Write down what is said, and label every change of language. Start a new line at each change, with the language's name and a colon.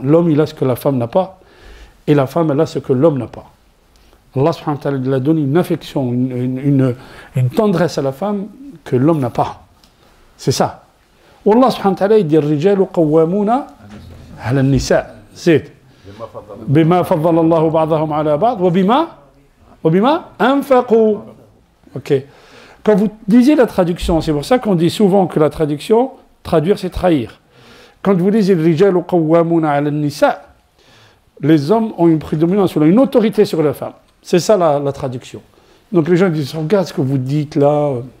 French: L'homme, il a ce que la femme n'a pas, et la femme, elle a ce que l'homme n'a pas. Allah subhanahu wa ta'ala lui a donné une affection, une tendresse à la femme que l'homme n'a pas. C'est ça. Allah subhanahu wa ta'ala, il dit
Arabic: الرجال قوامون على النساء. زيد. بما فضل الله بعضهم على بعض وبما أنفقوا.
French: Ok. Quand vous lisez la traduction, c'est pour ça qu'on dit souvent que la traduction, traduire c'est trahir. Quand vous lisez
Arabic: الرجال قوامون على النساء,
French: les hommes ont une prédominance, une autorité sur les femmes. C'est ça la traduction. Donc les gens disent, regarde ce que vous dites là.